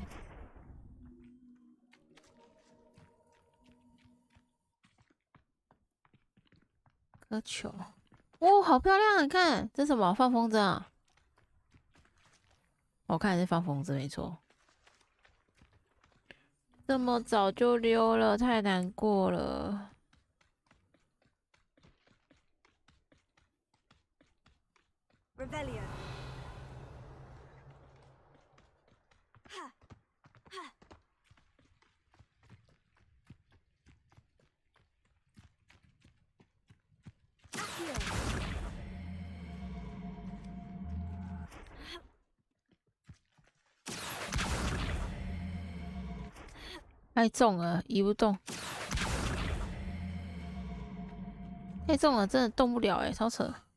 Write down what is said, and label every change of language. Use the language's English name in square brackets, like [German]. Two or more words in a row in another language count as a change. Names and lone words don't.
[Chinese] 颗球，哦，好漂亮！你看，这是什么？放风筝啊？我看是放风筝，没错。这么早就溜了，太难过了。 [English] Revelio. Ha. Ha. Accio. [Chinese] 太重了，移不动。太重了，真的动不了哎，超扯。